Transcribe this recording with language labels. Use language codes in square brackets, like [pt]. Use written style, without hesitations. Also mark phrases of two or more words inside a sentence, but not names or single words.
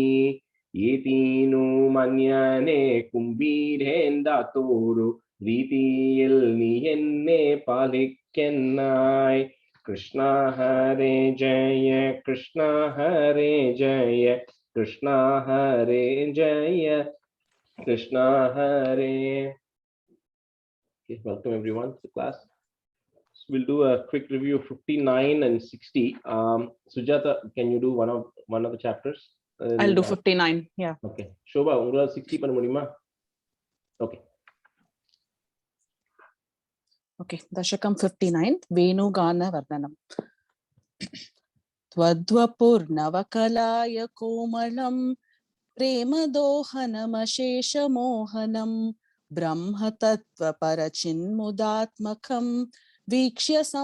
[ml] ഈതീനു മന്യനെ കുംഭീരേന്ദാത്തോരു രീതിയിൽ നീ എന്നെ പാലിക്കെന്നായി. കൃഷ്ണ ഹരേ ജയ കൃഷ്ണ ഹരേ ജയ കൃഷ്ണ ഹരേ ജയ കൃഷ്ണ ഹരേ. [en] Okay, welcome everyone to the class. So we'll do a quick review of 59 and 60. Sujata, can you do one of the chapters? I'll do 59. Yeah. Okay. Shobha, [ta] உங்களால 60 பண்ண முடியுமா? [en] Okay. Okay. Dashakam 59. Venugana Varnanam. [sa] त्वद्वपुर्नवकलाय कोमलं प्रेमदोहनमशेषमोहनं ब्रह्मतत्त्वपरचिन्मुदात्मकं वीक्ष्य